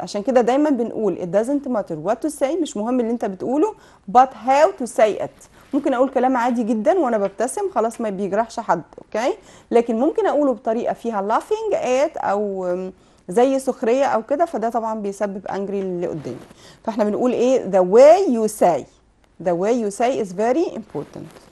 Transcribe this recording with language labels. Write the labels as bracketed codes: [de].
[ar] عشان كده دايما بنقول [en] it doesn't matter what to say، [ar] مش مهم اللي أنت بتقوله [en] but how to say it. [ar] ممكن أقول كلام عادي جدا وأنا ببتسم خلاص ما بيجرحش حد، أوكي؟ لكن ممكن أقوله بطريقة فيها [en] laughing at [ar] أو زي سخرية أو كده، فده طبعا بيسبب angry اللي قدامي. فاحنا بنقول إيه؟ [en] the way you say is very important.